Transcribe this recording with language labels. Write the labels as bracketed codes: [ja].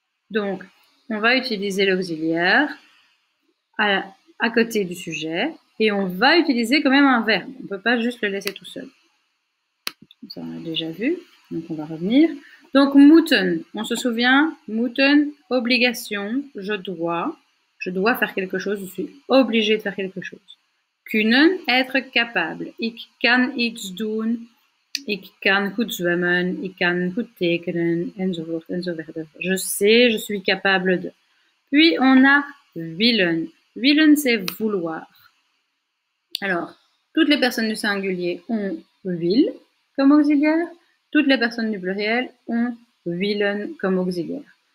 [fr] Donc, on va utiliser l'auxiliaire à côté du sujet et on va utiliser quand même un verbe. On ne peut pas juste le laisser tout seul. Ça, on a déjà vu. Donc, on va revenir. Donc, moeten, on se souvient, moeten, obligation, je dois faire quelque chose, je suis obligé de faire quelque chose. Kunnen, être capable. [nl] Ik kan iets doen, ik kan goed zwemmen, ik kan goed tekenen, enzovoort, enzovoort. [fr] Je sais, je suis capable de. Puis, on a willen. Willen, c'est vouloir. Alors, toutes les personnes du singulier ont will comme auxiliaire. Toutes les personnes du pluriel ont willen comme auxiliaire.